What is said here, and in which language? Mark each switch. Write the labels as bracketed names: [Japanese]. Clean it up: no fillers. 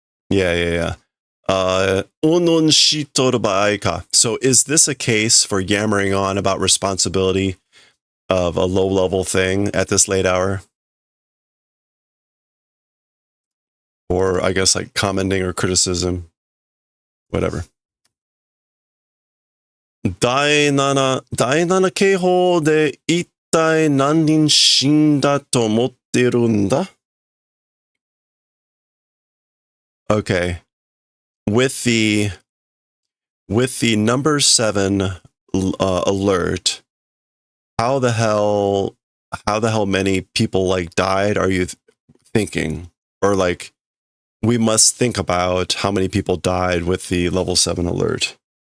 [Japanese] Yeah. Un shitoru baai ka. [English] So is this a case for yammering on about responsibility of a low-level thing at this late hour? Or I guess like commenting or criticism. Whatever. [Japanese] 第7警報で一体何人死んだと思ってるんだ? [English] Okay. With the number 7 alert, how the hell many people like died are you thinking? Or like, we must think about how many people died with the level 7 alert.